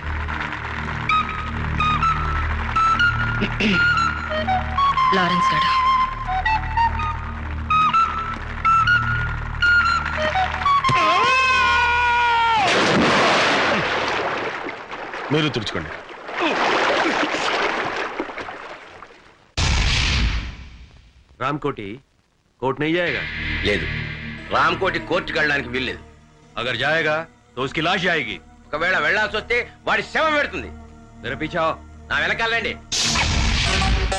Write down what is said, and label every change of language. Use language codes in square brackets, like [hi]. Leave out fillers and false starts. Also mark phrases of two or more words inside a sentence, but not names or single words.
[te] లారెన్స్ గారు, మీరు తుడుచుకోండి. [hi] रामकोटी कोर्ट नहीं जाएगा? [te] లేదు, రామ్కోటి కోర్టుకి వెళ్ళడానికి వీల్లేదు. [hi] अगर जाएगा तो उसकी लाश जाएगी. [te] ఒకవేళ వెళ్ళాల్సి వస్తే వాడి శవం పెడుతుంది. [hi] मेरे पीछे आओ. [te] నా వెనకాలండి.